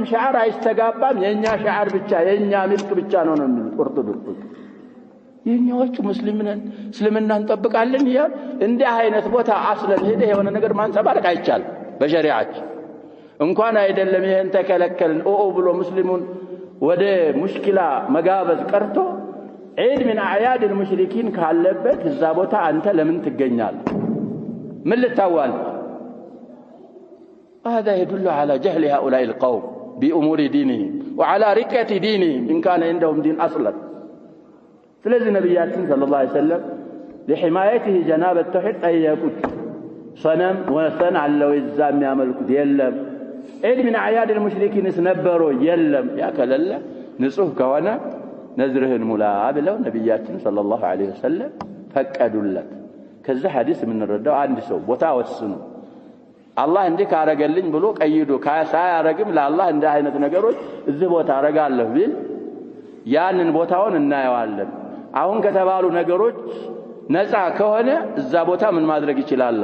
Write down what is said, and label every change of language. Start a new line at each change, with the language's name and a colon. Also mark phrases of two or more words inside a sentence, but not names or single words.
Amharic: ሻዓር አይስተጋባም። የኛ ሻዓር ብቻ የኛ ምልክ ብቻ ነው የሚሉት ኦርቶዶክሶች። የኛዎቹ ሙስሊምነን እስልምናን እንጠብቃለን ይላል። እንዲህ አይነት ቦታ አስለን ሄደ የሆነ ነገር ማንጸባረቅ አይቻልም በሸሪዓችን። እንኳን አይደለም ይሄን ተከለከልን ብሎ ሙስሊሙን ወደ ሙሽኪላ መጋበዝ ቀርቶ
Arabic: عيد من أعياد المشركين
Amharic: ካለበት እዛ ቦታ አንተ ለምን ትገኛለህ? ምን ልታዋል?
Arabic: هذا يدل على جهل هؤلاء القوم بأمور دينهم وعلى رقة دينهم إن كان عندهم دين أصلا.
Amharic: ስለዚህ ነብያችን
Arabic: صلى الله عليه وسلم لحمايته جناب التوحيد
Amharic: ጠየቁት። ሰነም ወሰን አለው እዛ የሚያመልኩት የለም። ዒድ
Arabic: من أعياد المشركين
Amharic: ነበሩ የለም። ያከለለ ንጹህ ከሆነ ነዝርህን ሙላ ብለው ነብያችን
Arabic: صلى الله عليه وسلم
Amharic: ፈቀዱለት። ከዛ ሐዲስ የምንረዳው አንድ ሰው ቦታ ወስኑ አላህ እንዲህ ካረገልኝ ብሎ ቀይዶ ሳያረግም ለአላህ እንደ አይነት ነገሮች እዚህ ቦታ አረጋለሁ ቢል ያንን ቦታውን እናየዋለን። አሁን ከተባሉ ነገሮች ነፃ ከሆነ እዛ ቦታ ምን ማድረግ ይችላል?